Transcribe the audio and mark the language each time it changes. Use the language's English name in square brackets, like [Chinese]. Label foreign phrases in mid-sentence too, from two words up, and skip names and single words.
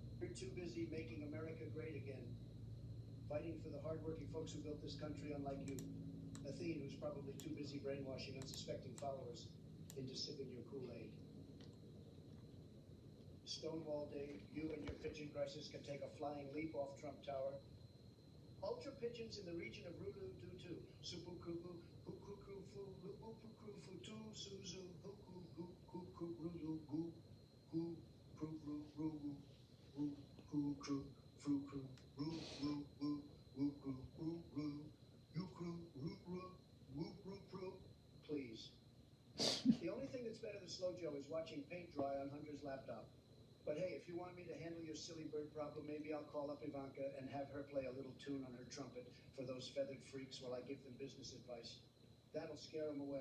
[English] you're too busy making America great again, fighting for the hardworking folks who built this country, unlike you. Athene, who's probably too busy brainwashing unsuspecting followers into sipping your Kool-Aid. Stonewall Dave, you and your pigeon crisis can take a flying leap off Trump Tower. Ultra pigeons in the region of Rulu Dutu, Supukubu, Hukuku Fu, Lupuku Futu, Suzu, Huku, Huku, Rulu, Gu, Hu, Kru, Ru, Ru, Ru, Hu, Kru, Fru, Kru, Ru, Ru, Ru, Wu, Kru, Ru, Ru, Yu, Kru, Ru, Ru, Wu, Ru, Kru. Please. The only thing that's better than Slow Joe is watching paint dry on Hunter's laptop. But hey, if you want me to handle your silly bird problem, maybe I'll call up Ivanka and have her play a little tune on her trumpet for those feathered freaks while I give them business advice. That'll scare them away.